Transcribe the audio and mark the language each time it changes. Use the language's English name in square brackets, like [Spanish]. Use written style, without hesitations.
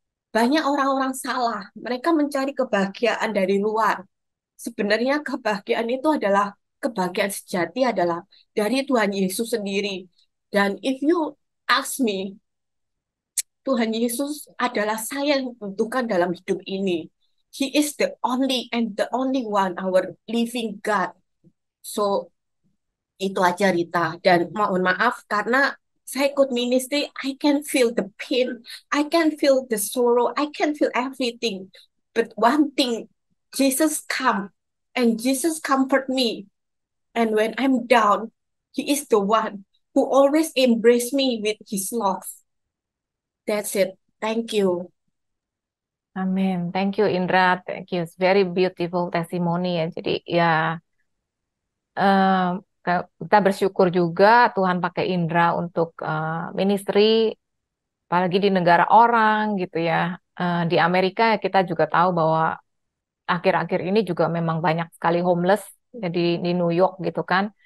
[Indonesian] Banyak orang-orang salah. Mereka mencari kebahagiaan dari luar. Sebenarnya kebahagiaan itu adalah, kebahagiaan sejati adalah dari Tuhan Yesus sendiri. Dan [English] if you ask me, [Indonesian] Tuhan Yesus adalah saya yang butuhkan dalam hidup ini. [English] He is the only and the only one, our living God. So, [Indonesian] itu aja [English] Rita. [Indonesian] Dan mohon maaf karena saya ikut [English] ministry, I can feel the pain, I can feel the sorrow, I can feel everything. But one thing, Jesus come and Jesus comfort me. And when I'm down, He is the one who always embrace me with His love. That's it. Thank you. Amin. Thank you Indra. Thank you. It's very beautiful testimony ya. [Indonesian] Jadi ya eh, kita bersyukur juga Tuhan pakai Indra untuk ministry, apalagi di negara orang gitu ya. Di Amerika ya kita juga tahu bahwa akhir-akhir ini juga memang banyak sekali homeless jadi di New York gitu kan.